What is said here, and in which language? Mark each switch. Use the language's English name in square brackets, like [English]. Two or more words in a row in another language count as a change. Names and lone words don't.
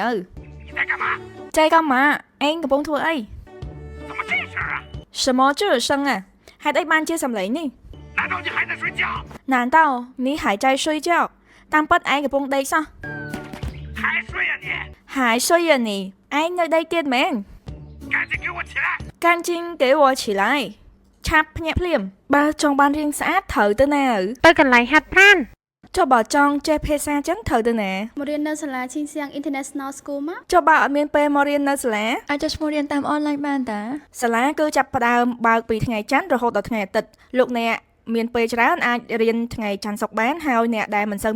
[Chinese] 你在干嘛？在干嘛 [Khmer] ឯងកំពុងធ្វើអី [Chinese] 怎么这声啊？什么这声啊 [Khmer] ហេតុអីបានជាសំឡេងនេះ [Chinese] 难道你还在睡觉？难道你还在睡觉 [Khmer] តាមពិតឯងកំពុងដេកសោះ [Chinese] 还睡呀你？还睡呀你 [Khmer] ឯងនៅដេកទៀតមែន [Chinese] 赶紧给我起来！赶紧给我起来 [Khmer] ឆាប់ភ្ញាក់ភ្លាមបើចង់បានរៀងស្អាតត្រូវទៅណាទៅកន្លែងហាត់ប្រាណចុះបើចង់ចេះភាសាចឹងត្រូវទៅណា មករៀននៅសាលាឈីងសៀង International School មក ចុះបើអត់មានពេលមករៀននៅសាលា អាចចុះឈ្មោះរៀនតាមអនឡាញបានតា សាលាគឺចាប់ផ្ដើមបើកពីថ្ងៃច័ន្ទរហូតដល់ថ្ងៃអាទិត្យលោកអ្នកមានពេលច្រើនអាចរៀនថ្ងៃច័ន្ទសុក្របានហើយអ្នកដែលមិនសូវ